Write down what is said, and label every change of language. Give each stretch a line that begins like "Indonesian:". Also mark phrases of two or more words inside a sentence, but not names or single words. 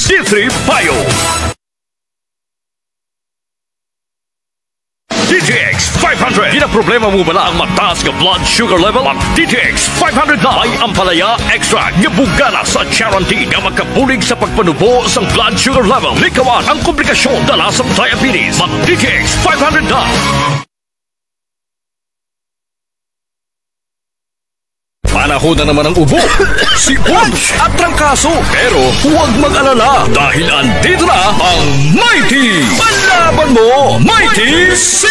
Hiligaynon: D3 Bio. DTX 500. Di na problema mo bala ang mataas ka
English: blood sugar level?
Hiligaynon: Ang DTX 500 na ay ampalaya extract nga bugana sa guarantee nga magkabulig sa pagpanubo sa
English: blood sugar level.
Hiligaynon: Likawan ang komplikasyon dala sa diabetes. Mag DTX 500 na.
Filipino: Panahon na naman ang ubo, sipon at trangkaso. Pero huwag mag-alala dahil andito na ang Mighty! Palaban mo, Mighty C!